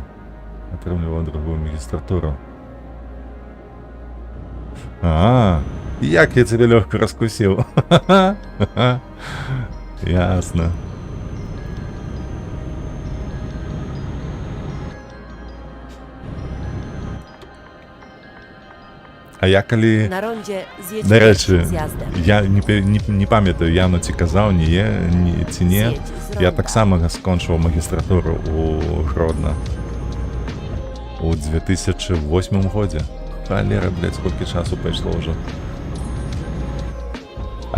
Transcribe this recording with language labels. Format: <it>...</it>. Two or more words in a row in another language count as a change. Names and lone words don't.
<be>Атрымліваў другую магістратуру. Як я цябе лёгка раскусіў. Ясна. А я калі...</be> <pl>Na rondzie zjedź</pl> <be>Нарэчы,</be> <pl>zjazdem.</pl> <be>я не памятаю, Яна ці казаў, ці не.</be> <pl>Zjedź z</pl> <be>Я</be> <pl>ronda.</pl> <be>таксама скончыў магістратуру у Гродно. У 2008 годзе. Халера, блядь, сколькі часу пайшло ўжо.</be>